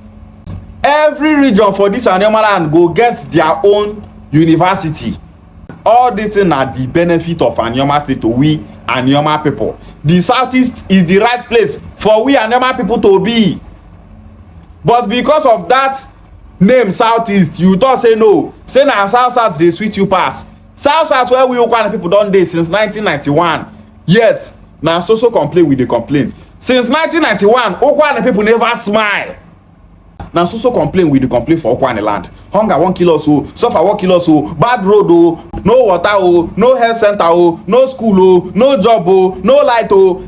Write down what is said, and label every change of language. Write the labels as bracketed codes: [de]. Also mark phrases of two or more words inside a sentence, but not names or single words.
[pcm] Every region for this Anioma land go get their own university. All this thing are the benefit of Anioma State to we Anioma people. The southeast is the right place for we Anioma people to be. But because of that name southeast, you thought say no, say na south dey sweet you pass. South where we Okwane people don dey since 1991. Yet na so complain we dey complain. Since 1991, Okwane people never smile. Na so complain we dey complain for Okwane land. Hunger wan kill us o, suffer wan kill us o, bad road o, no water o, no health center o, no school o, no job o, no light o.